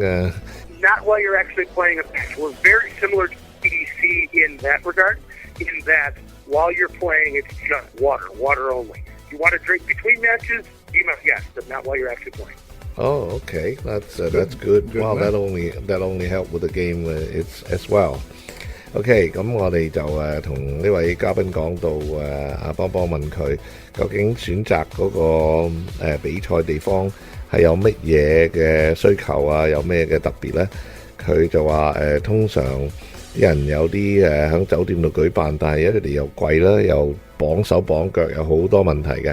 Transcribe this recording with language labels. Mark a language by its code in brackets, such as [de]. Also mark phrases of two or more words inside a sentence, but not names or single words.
[en] Not while you're actually playing a match. We're very similar to EDC in that regard, in that while you're playing, it's just water only. If you want to drink between matches, be my guest, but not while you're actually playing. Oh, okay. That's good. Well, that only help with the game it's as well. [yue] OK， 咁我哋就同呢位嘉賓講到阿邦邦問佢究竟選擇嗰個比賽地方係有乜嘢嘅需求啊，有咩嘅特別呢？佢就話通常啲人有啲喺酒店度舉辦，但係佢哋又貴啦，又綁手綁腳，有好多問題嘅。